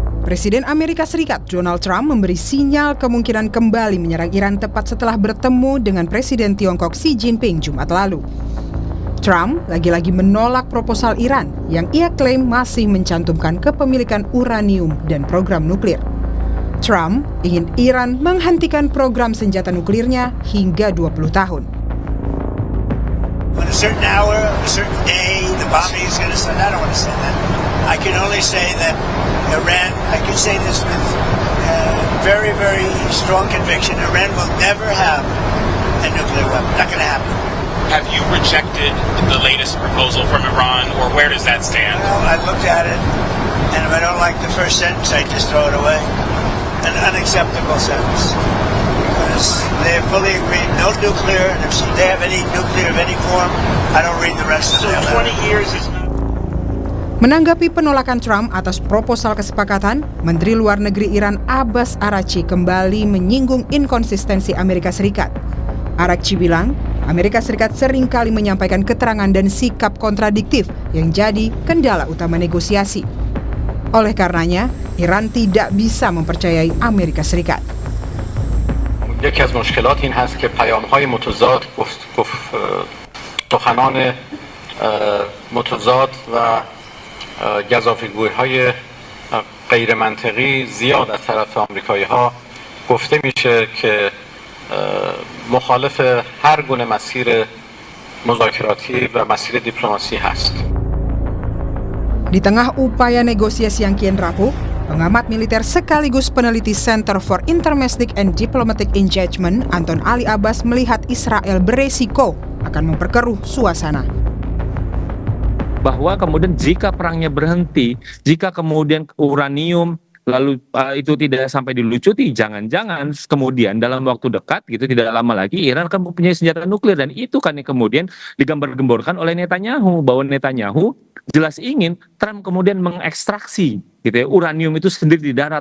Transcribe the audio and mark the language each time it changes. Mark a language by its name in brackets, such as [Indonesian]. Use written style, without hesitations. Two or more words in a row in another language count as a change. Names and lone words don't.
[Indonesian] Presiden Amerika Serikat Donald Trump memberi sinyal kemungkinan kembali menyerang Iran tepat setelah bertemu dengan Presiden Tiongkok Xi Jinping Jumat lalu. Trump lagi-lagi menolak proposal Iran yang ia klaim masih mencantumkan kepemilikan uranium dan program nuklir. Trump ingin Iran menghentikan program senjata nuklirnya hingga 20 tahun. [English] On a certain hour, a certain day, the bombing is going to start. I don't want to say that. I can only say that Iran, I can say this with very, very strong conviction, Iran will never have a nuclear weapon. Not going to happen. Have you rejected the latest proposal from Iran, or where does that stand? Well, I looked at it, and if I don't like the first sentence, I just throw it away. An unacceptable sentence. Because they fully agreed, no nuclear, and if they have any nuclear of any form, I don't read the rest of their letter. 20 years is not... [Indonesian] Menanggapi penolakan Trump atas proposal kesepakatan, Menteri Luar Negeri Iran Abbas Araghchi kembali menyinggung inkonsistensi Amerika Serikat. Araghchi bilang, Amerika Serikat seringkali menyampaikan keterangan dan sikap kontradiktif yang jadi kendala utama negosiasi. Oleh karenanya, Iran tidak bisa mempercayai Amerika Serikat. [Persian] یکی از مشکلات این هست که پیام‌های متضاد سخنان متضاد و گزافه‌گویی‌های غیر منطقی زیاد از طرف آمریکایی‌ها گفته میشه که مخالف هر گونه مسیر مذاکراتی و مسیر دیپلماسی هست. [Indonesian] Di tengah upaya negosiasi yang kian rapuh, pengamat militer sekaligus peneliti Center for Intermestic and Diplomatic Engagement, Anton Ali Abbas, melihat Israel beresiko akan memperkeruh suasana. Bahwa kemudian jika perangnya berhenti, jika kemudian uranium lalu itu tidak sampai dilucuti, jangan-jangan kemudian dalam waktu dekat gitu, tidak lama lagi Iran akan mempunyai senjata nuklir, dan itu kan yang kemudian digambar-gemborkan oleh Netanyahu, bahwa Netanyahu jelas ingin Trump kemudian mengekstraksi gitu ya, uranium itu sendiri di darat.